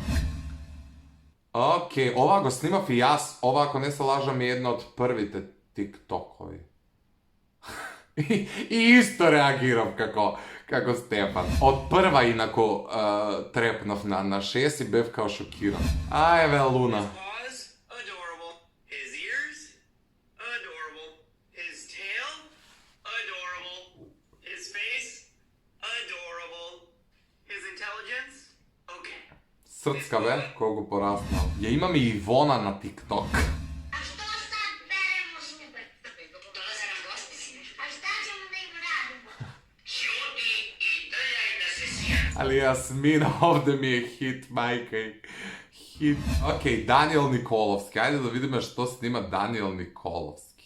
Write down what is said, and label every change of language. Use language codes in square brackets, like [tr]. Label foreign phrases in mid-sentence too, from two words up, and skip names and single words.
[mk] Океј, ова го снимав и јас. Ова, ако не се лажам, е една од првите тиктокови. И исто реагирав како Стефан. Од прва инаку трепнав на 6 и бев као шокиран. Ајве, Луна. [en] Paws, adorable. His ears, adorable. His tail, adorable. His face, adorable. His intelligence, okay. [mk] Срцка бе, колку пораснал. Ја имаме и Ивона на TikTok. [sr] A što sad beremo zube? Dolazimo gosti si. A šta ćemo da im radimo? Ćuti i drljaj da se sija. Ali Jasmina ovde mi je hit, majka. Hit. [mk] Океј, Даниел Николовски. Ајде да видиме што снима Даниел Николовски.